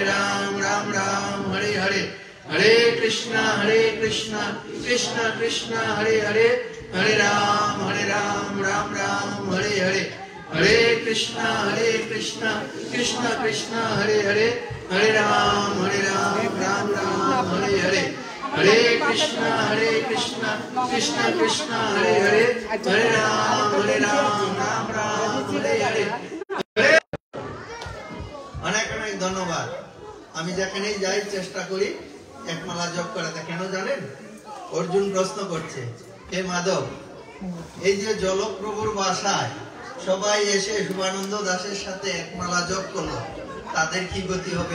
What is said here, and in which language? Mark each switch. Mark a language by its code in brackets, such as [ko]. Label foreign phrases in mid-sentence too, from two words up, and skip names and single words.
[sa] Ram Hare Hare, Hare Krishna Krishna Krishna Hare Hare, Hare Ram Ram Hare Hare, Hare Krishna Krishna Krishna Hare Hare, Hare Ram হরে, হরে কৃষ্ণ কৃষ্ণ কৃষ্ণ হরে হরে, হরে রাম রাম রাম হরে হরে। [bn] অনেক অনেক ধন্যবাদ। আমি যেখানেই যাই চেষ্টা করি একমালা জপ করাতে। কেন জানেন? অর্জুন প্রশ্ন করছে, হে মাধব, এই যে জলপ্রভুর বাসায় সবাই এসে শুভানন্দ দাসের সাথে একমালা জপ করলো, তাদের কি গতি হবে?